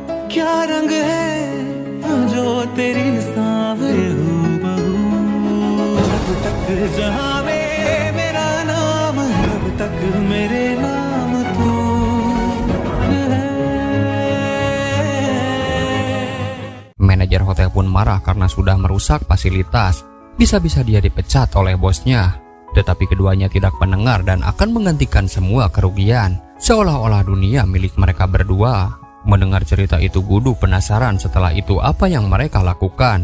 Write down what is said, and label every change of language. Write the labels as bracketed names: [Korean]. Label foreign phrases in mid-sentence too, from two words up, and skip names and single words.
[Hindi] क्या रंग है जो तेरी सांवरे हूबहू जब तक जहां में मेरा नाम है तब तक मेरे नाम तू है. [Indonesian] Manajer hotel pun marah karena sudah merusak fasilitas. Bisa-bisa dia dipecat oleh bosnya. Tetapi keduanya tidak mendengar dan akan menggantikan semua kerugian. Seolah-olah dunia milik mereka berdua. Mendengar cerita itu, Gudu penasaran setelah itu apa yang mereka lakukan.